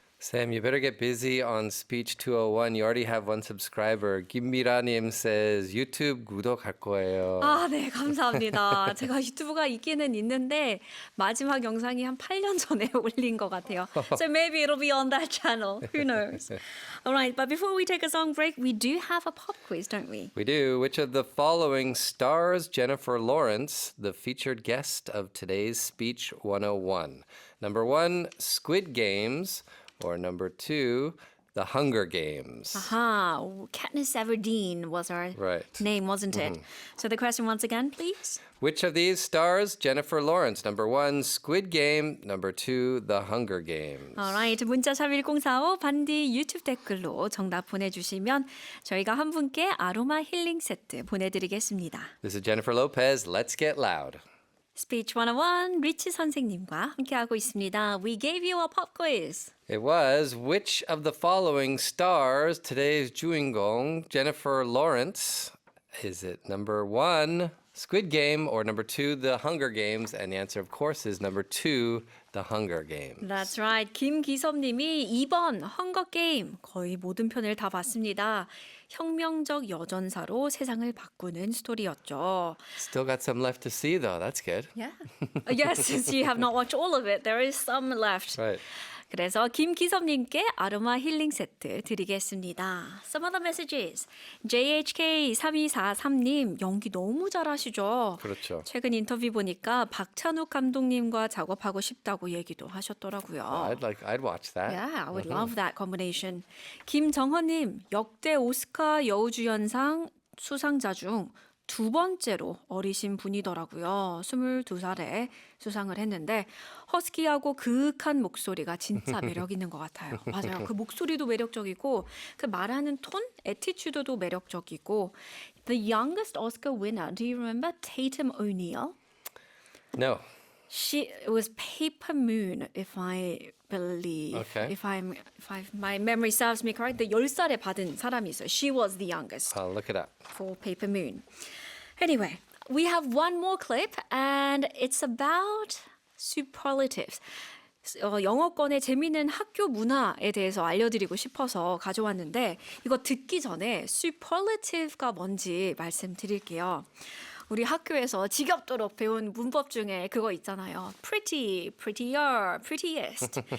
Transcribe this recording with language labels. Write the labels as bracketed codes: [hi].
[en] Sam, you better get busy on Speech 201. You already have one subscriber. [ko] 김미라님 says YouTube 구독할 거예요. 아, 네, 감사합니다. 제가 유튜브가 있기는 있는데 마지막 영상이 한 8년 전에 올린 것 같아요. [en] So maybe it'll be on that channel. Who knows? All right, but before we take a song break, we do have a pop quiz, don't we? We do. Which of the following stars Jennifer Lawrence, the featured guest of today's Speech 101? Number 1, Squid Games, or number 2, The Hunger Games. Aha, Katniss Everdeen was her Right. name, wasn't it? So the question once again, please. Which of these stars Jennifer Lawrence? Number 1, Squid Game. Number 2, The Hunger Games. [ko] Alright, 문자샵 1045 반디 유튜브 댓글로 정답 보내주시면 저희가 한 분께 아로마 힐링 세트 보내드리겠습니다. [en] This is Jennifer Lopez. Let's get loud. [ko] Speech 101 리치 선생님과 함께하고 있습니다. [en] We gave you a pop quiz. It was which of the following stars today's 주인공 Jennifer Lawrence? Is it number 1, Squid Game, or number 2, The Hunger Games? And the answer, of course, is number 2, The Hunger Games. That's right. [ko] 김기섭님이 2번 헝거 게임 거의 모든 편을 다 봤습니다. 혁명적 여전사로 세상을 바꾸는 스토리였죠. [en] Still got some left to see, though. That's good. Yeah. Yes, since you have not watched all of it, there is some left. Right. [ko] 그래서 김기섭님께 아로마 힐링 세트 드리겠습니다. [en] Some other messages. [ko] JHK3243님 연기 너무 잘하시죠? 그렇죠. 최근 인터뷰 보니까 박찬욱 감독님과 작업하고 싶다고 얘기도 하셨더라고요. [en] I'd watch that. Yeah, I would love that combination. [ko] 김정헌님 역대 오스카 여우주연상 수상자 중 두 번째로 어리신 분이더라고요. 22살에 수상을 했는데 허스키하고 그윽한 목소리가 진짜 매력 있는 것 같아요. 맞아요. 그 목소리도 매력적이고 그 말하는 톤, 애티튜드도 매력적이고 [en] The youngest Oscar winner, do you remember Tatum O'Neal? No. It was Paper Moon, if I believe. Okay. If my memory serves me correct, [ko] 10살에 받은 사람이 있어요. [en] She was the youngest I'll look it up. for Paper Moon. Anyway, we have one more clip, and it's about superlatives. [ko] 영어권의 재미있는 학교 문화에 대해서 알려드리고 싶어서 가져왔는데 이거 듣기 전에 superlative가 뭔지 말씀드릴게요. 우리 학교에서 지겹도록 배운 문법 중에 그거 있잖아요. [en] pretty, prettier, prettiest.